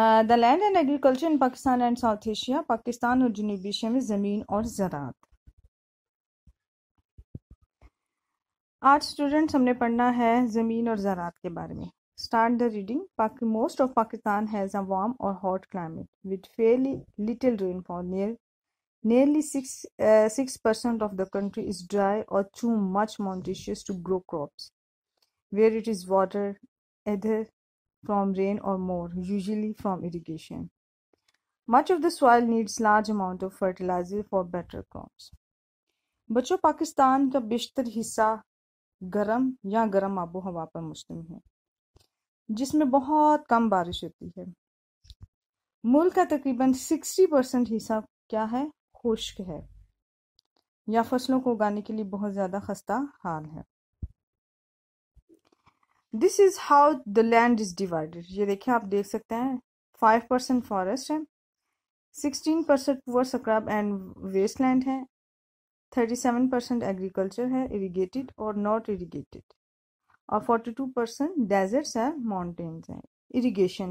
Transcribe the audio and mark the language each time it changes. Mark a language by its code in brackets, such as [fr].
[en] The land and agriculture in Pakistan and South Asia. [ur] Pakistan اور جنوبی Asia میں زمین اور زراعت. آج اسٹوڈینٹس ہم نے پڑھنا ہے زمین اور زراعت کے بارے میں. [en] Start the reading. Most of Pakistan has a warm or hot climate with fairly little rainfall. Nearly 6% of the country is dry or too much mountainous to grow crops, where it is watered either from rain or more, usually from irrigation. Much of the soil needs large amount of fertilizer for better crops. [ur] بچوں، پاکستان کا بیشتر حصہ گرم یا گرم آب و ہوا پر مشتمل ہے، جس میں بہت کم بارش ہوتی ہے. ملک کا تقریباً 60% حصہ کیا ہے؟ خشک ہے یا فصلوں کو اگانے کے لیے بہت زیادہ خستہ حال ہے. [en] This is how the land is divided. [ur] یہ دیکھیں، آپ دیکھ سکتے ہیں 5% فارسٹ ہے، 16% [en] poor scrub and wasteland [ur] ہے، 37% ایگریکلچر ہے، اریگیٹڈ اور ناٹ اریگیٹڈ، اور 42% ڈیزرٹس ہیں، ماؤنٹینز ہیں. اریگیشن.